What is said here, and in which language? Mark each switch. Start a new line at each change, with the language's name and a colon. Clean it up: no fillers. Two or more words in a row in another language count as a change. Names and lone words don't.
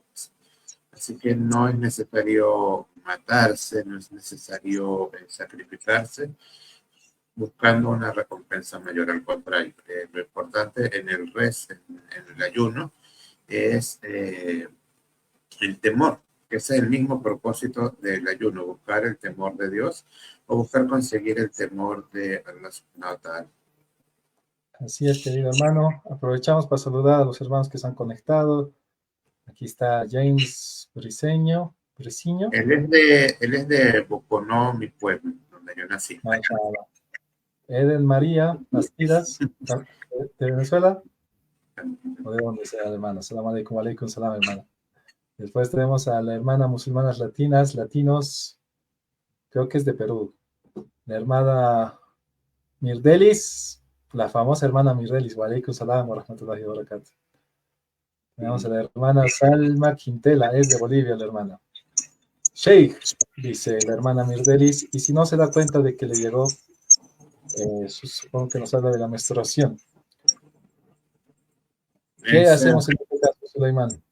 Spanish: Así que no es necesario matarse, no es necesario sacrificarse buscando una recompensa mayor. Al contrario, lo importante en el ayuno es el temor, que ese es el mismo propósito del ayuno, buscar el temor de Dios o buscar conseguir el temor de Allah
Arabic: سبحانه وتعالى.
Spanish: Así es, querido hermano. Aprovechamos para saludar a los hermanos que se han conectado. Aquí está James Briceño. Él es de Boconó, mi pueblo, donde yo nací. Mashallah. Eden María Bastidas, de Venezuela. ¿O de dónde sea, hermano?
Arabic: سلام عليكم، عليكم السلام,
Spanish: hermano. Después tenemos a la hermana musulmanas latinas, latinos, creo que es de Perú. La hermana Mirdelis, la famosa hermana Mirdelis,
Arabic: وعليكم السلام ورحمة الله وبركاته.
Spanish: Tenemos a la hermana Salma Quintela, es de Bolivia la hermana. Sheikh, dice la hermana Mirdelis, y si no se da cuenta de que le llegó, supongo que nos habla de la menstruación. ¿Qué hacemos en este caso, Sulaimán?